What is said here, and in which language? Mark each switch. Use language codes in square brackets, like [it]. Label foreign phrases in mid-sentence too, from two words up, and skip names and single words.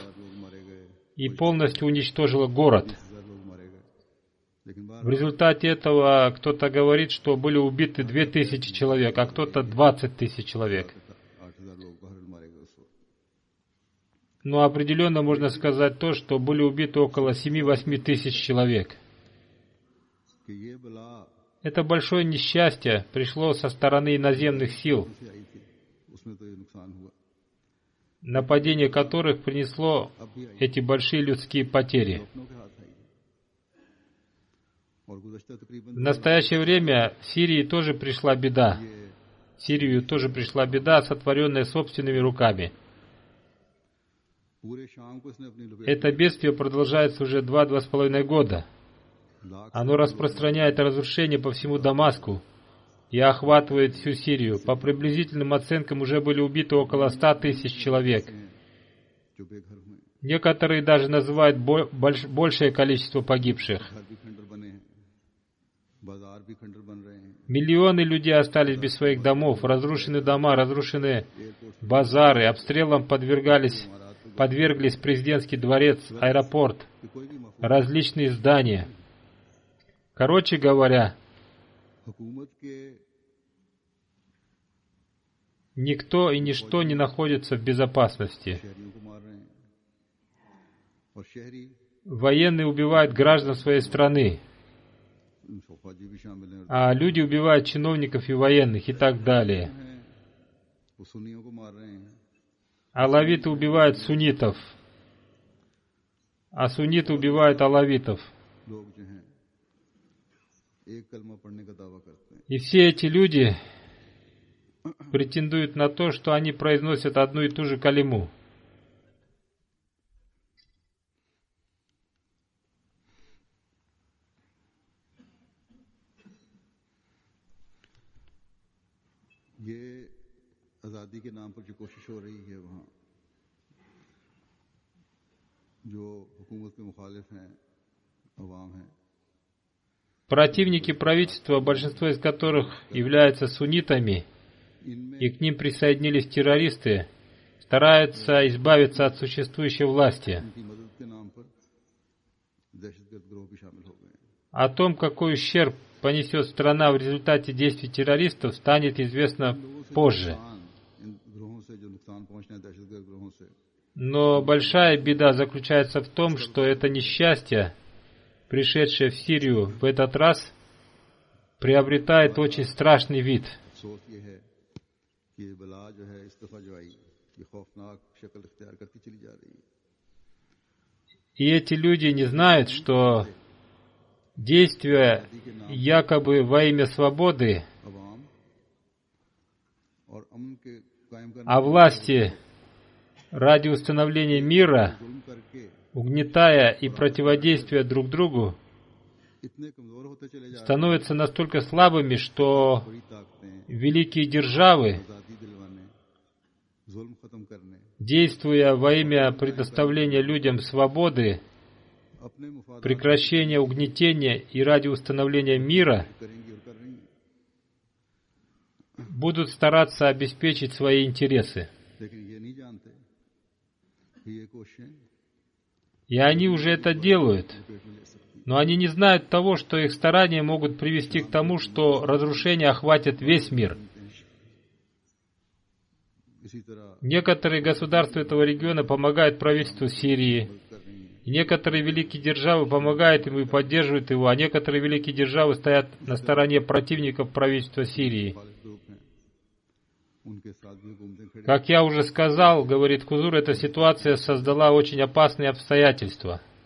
[ur] لوگ مارے گئے, [ru] и полностью уничтожило город. [ur] 10,000 لوگ مارے گئے۔ لیکن باہر [ru] В результате этого кто-то говорит, что были убиты 2000 человек, а кто-то 20 тысяч человек. [ur] 8,000 لوگ باہر مارے گئے اس وقت. [ru] Но определенно можно сказать то, что были убиты около 7-8 тысяч человек. [ur] کہ یہ بلا [ru] Это большое несчастье пришло со стороны иноземных сил, [ur] سے آئی تھی، اس میں تو یہ نقصان ہوا. [ru] нападение которых принесло [ur] اب بھی آئی, [ru] эти большие людские потери. [ur] اپنوں کے ہاتھ آئی۔ اور گزشتہ تقریباً [ru] В настоящее время в Сирии тоже пришла беда. [ur] ये [ru] В Сирию тоже пришла беда, сотворенная собственными руками. [ur] پورے شام کو اس نے اپنی لپیٹ [ru] Это бедствие продолжается уже 2-2,5 года. [ur] लाख [ru] Оно распространяет разрушение по всему Дамаску и охватывает всю Сирию. По приблизительным оценкам уже были убиты около 100 тысяч человек. [ur] جو بے گھر ہوئے, [ru] Некоторые даже называют большее количество погибших. [ur] گھر بھی کھنڈر بنے ہیں، بازار بھی کھنڈر بن رہے ہیں, [ru] Миллионы людей остались без своих домов, разрушены дома, разрушены [ur] एयरपोर्ट [ru] базары, обстрелам подверглись президентский дворец, аэропорт, [ur] کی کوئی بھی مفہوم [ru] различные здания. Короче говоря, [ur] حکومت کے [ru] никто и ничто не находится в безопасности. [ur] شہریوں کو مار رہے ہیں اور شہری [ru] Военные убивают граждан своей страны, [ur] فوجی بھی شامل ہیں, [ru] а люди убивают чиновников и военных и так далее. [ur] وہ سنیوں کو مار رہے ہیں, [ru] Алавиты убивают суннитов, а сунниты убивают алавитов. [ur] لوگ جو ہیں ایک کلمہ پڑھنے کا دعویٰ کرتے ہیں. [ru] И все эти люди претендуют на то, что они произносят одну и ту же калиму. [ur] یہ آزادی کے نام پر جو کوشش ہو رہی ہے وہاں، جو حکومت کے مخالف ہیں، عوام ہیں, [ru] Противники правительства, большинство из которых являются суннитами, [ur] इनमें [ru] и к ним присоединились террористы, стараются избавиться от существующей власти. [ur] ان کی مدد کے نام پر دہشت گرد گروہ بھی شامل ہو گئے ہیں. [ru] О том, какой ущерб понесет страна в результате действий террористов, станет известно позже. [ur] ان گروہوں سے جو نقصان پہنچنا ہے دہشت گرد گروہوں سے, [ru] Но большая беда заключается в том, что это несчастье, пришедшее в Сирию в этот раз, приобретает очень страшный вид. [ur] افسوس یہ ہے کہ یہ بلا جو ہے اس دفعہ جو آئی، یہ خوفناک شکل اختیار کرتی چلی جا رہی ہے. [ru] И эти люди не знают, что действия якобы во имя свободы, [ur] عوام اور امن کے قائم کرنے [ru] а власти ради установления мира, [ur] ظلم کرکے [ru] угнетая и противодействуя друг другу, [ur] اتنے کمزور ہوتے چلے جا رہے [ru] становятся настолько слабыми, что [ur] ہیں، بڑی طاقتیں [ru] великие державы, [ur] آزادی دلوانے، ظلم ختم کرنے, [ru] действуя во имя предоставления людям свободы, [ur] اپنے مفاد [ru] прекращения угнетения и ради установления мира, [ur] کریں گی اور کر رہی ہیں. [ru] будут стараться обеспечить свои интересы. [ur] لیکن یہ نہیں جانتے کہ یہ کوششیں [ru] И они уже это делают. [ur] پیٹ میں لے سکتی ہیں. [ru] Но они не знают того, что их старания могут привести к тому, что разрушение охватит весь мир. [ur] اسی طرح [ru] Некоторые государства этого региона помогают правительству Сирии. [ur] کر رہی ہیں. [ru] И некоторые великие державы помогают ему и поддерживают его, а некоторые великие державы стоят на стороне противников правительства Сирии. [ur] خالد گروپ ہیں، ان کے ساتھ بھی حکومتیں کھڑی. [ru] Как я уже сказал, говорит Хузур, эта ситуация создала очень опасные обстоятельства.